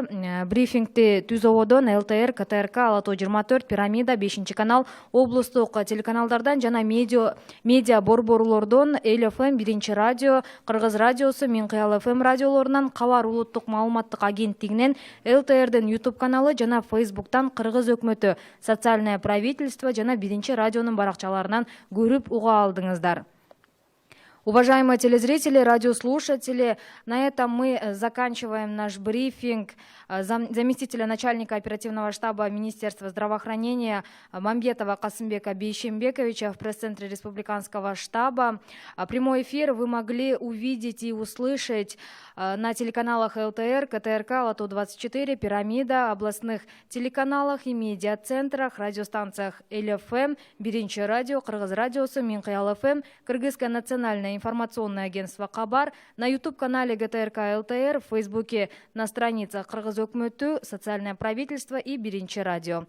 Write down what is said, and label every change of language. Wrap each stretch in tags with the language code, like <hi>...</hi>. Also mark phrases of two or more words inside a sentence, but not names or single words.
<ky>Брифингти Түз ободон ЛТР, КТРК, Ала Тоо 24, Пирамида, 5-канал, облустук телеканалдардан жана медиа борборлордон Эл ФМ, 1 радио, Кыргыз радиосу, Минкыял ФМ радиолорунан, Кабар улуттук маалыматтык агенттигинен, ЛТРдин YouTube каналы жана Facebooktан Кыргыз өкмөтү, Социальное правительство жана 1 радионун баракчаларынан көрүп уга алдыңыздар.</ky> <ru>Уважаемые телезрители, радиослушатели, на этом мы заканчиваем наш брифинг заместителя начальника оперативного штаба Министерства здравоохранения Мамбетова Касымбека Бейшембековича в пресс-центре республиканского штаба. Прямой эфир вы могли увидеть и услышать на телеканалах ЛТР, КТРК, Лото-24, Пирамида, областных телеканалах и медиацентрах, радиостанциях ЛФМ, Биринчи радио, Кыргыз радиосы, Минкаял ФМ, Кыргызское национальное информационное агентство Кабар, на YouTube-канале ГТРК ЛТР, в Фейсбуке, на страницах Кыргыз Өкмөтү, Социальное правительство и Биринчи радио.</ru>